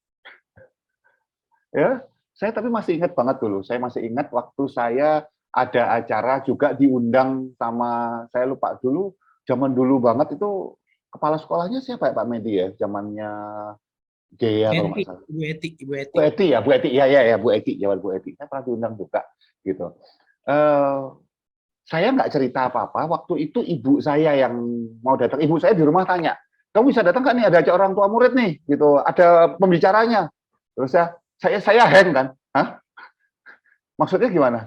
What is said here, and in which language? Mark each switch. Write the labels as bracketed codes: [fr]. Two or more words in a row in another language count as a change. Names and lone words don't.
[id] Ya, saya tapi masih ingat banget dulu. Saya masih ingat waktu saya ada acara juga diundang sama, saya lupa dulu, zaman dulu banget itu kepala sekolahnya siapa ya Pak Medi ya? Zamannya Dea kalau nggak salah. Bu Eti. Bu Eti ya, Bu Eti. Ya, Bu Eti, zaman Bu Eti. Saya pernah diundang juga gitu. Saya nggak cerita apa-apa. Waktu itu ibu saya yang mau datang. Ibu saya di rumah tanya, kamu bisa datang nggak nih? Ada acara orang tua murid nih, gitu. Ada pembicaranya. Terus saya hang kan. Hah? Maksudnya gimana?